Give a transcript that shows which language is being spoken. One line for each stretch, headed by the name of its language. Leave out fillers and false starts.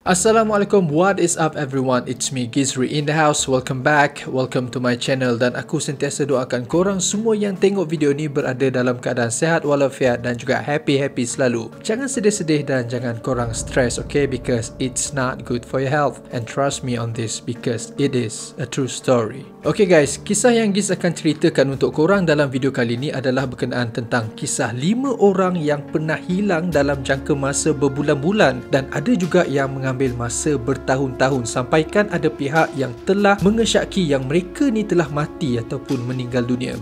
English: Assalamualaikum, what is up everyone? It's me Gizri in the house. Welcome back, welcome to my channel.
Malay: Dan aku sentiasa doakan korang semua yang tengok video ni berada dalam keadaan sehat walafiat dan juga happy selalu. Jangan sedih-sedih dan jangan korang stress, okay?
English: Because it's not good for your health. And trust me on this because it is a true story.
Malay: Okay guys, kisah yang Giz akan ceritakan untuk korang dalam video kali ni adalah berkenaan tentang kisah 5 orang yang pernah hilang dalam jangka masa berbulan-bulan, dan ada juga yang mengambil masa bertahun-tahun, sampaikan ada pihak yang telah mengesyaki yang mereka ni telah mati ataupun meninggal dunia.